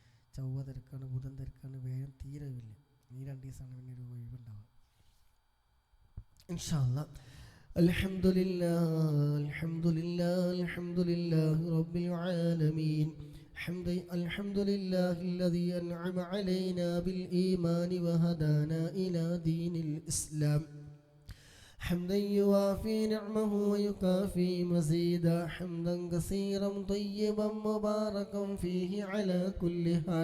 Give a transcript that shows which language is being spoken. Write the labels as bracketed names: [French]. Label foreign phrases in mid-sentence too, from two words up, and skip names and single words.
[Malayalam] ചൊവ്വ തിരക്കാണ്, ബുധൻ തിരക്കാണ്, വേഗം തീരവില്ല. ഈ 2 ദിവസമാണ് പിന്നെ ഒരു ഒഴിവുണ്ടാവുക. [Arabic] إن شاء الله. الحمد لله الحمد لله الحمد لله رب العالمين. الحمد لله الذي أنعم علينا بالإيمان وهدانا إلى دين الإسلام. حمدا يوافي نعمه ويكافي مزيدا، حمدا كثيرا طيبا مباركا فيه على كل حال.